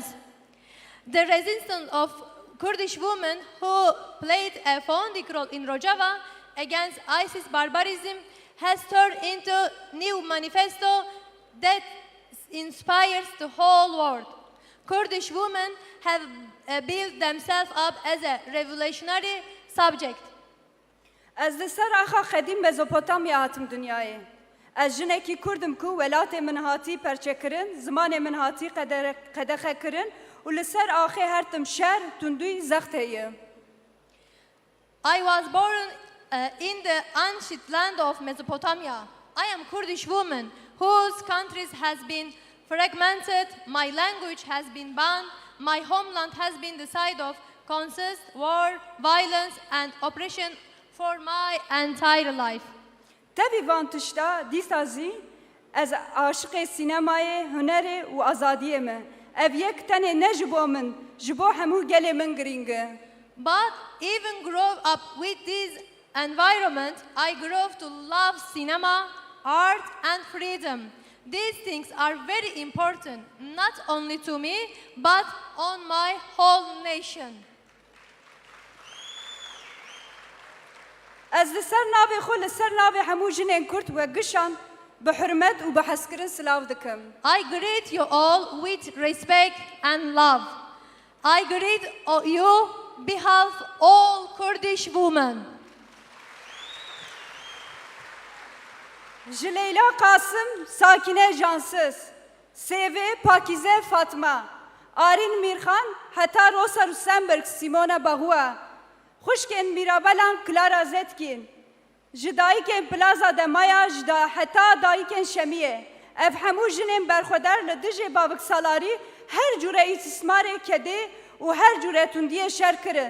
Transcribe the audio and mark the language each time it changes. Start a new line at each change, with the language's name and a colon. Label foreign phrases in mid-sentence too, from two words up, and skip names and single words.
English: The resistance of Kurdish women who played a founding role in Rojava against ISIS barbarism has turned into a new manifesto that inspires the whole world. Kurdish women have built themselves up as a revolutionary subject.
Kurdish: Ez li ser axa xedîm Mezopotamya hatim dünyayê. Ez jinekî Kurdim ku welatê min hatî perçekirin, zimanê min hatî qedexe kirin û li ser axê her tim şer, tundûy, zext heye.
English: I was born in the ancient land of Mesopotamia. I am Kurdish woman whose countries has been fragmented, my language has been banned, my homeland has been the site of consist, war, violence and oppression for my entire life.
Kurdish: Tevî van tişta dîsa zî ez aşiqê sînemayê, hunerê û azadiyê me. Ev yek tenê ne ji bo min, ji bo hemû gelê min girîng e.
English: But even grow up with this environment, I grew to love cinema, art and freedom. These things are very important, not only to me, but on my whole nation.
Kurdish: Ez li ser navê xwe li ser navê hemû jinên Kurd we gişan bi hurmet û bi hezkirin silav dikim.
English: I greet you all with respect and love. I greet you behalf all Kurdish women.
Kurdish: Ji Leyla Kasım, Sakine Cansız, Sevê Pakize Fatma, Arin Mirxan, heta Rosa Rusenberg, Simona Bahua, xuşkên Mirabelan Clara Zetkin, ji dayîkên Plaza de Maya ji da heta dayîkên Şemiye, ev hemû jinên berxwedar li dijî baviksalarî her cure îstismarê kedê û her cure tundiyê şer kirin.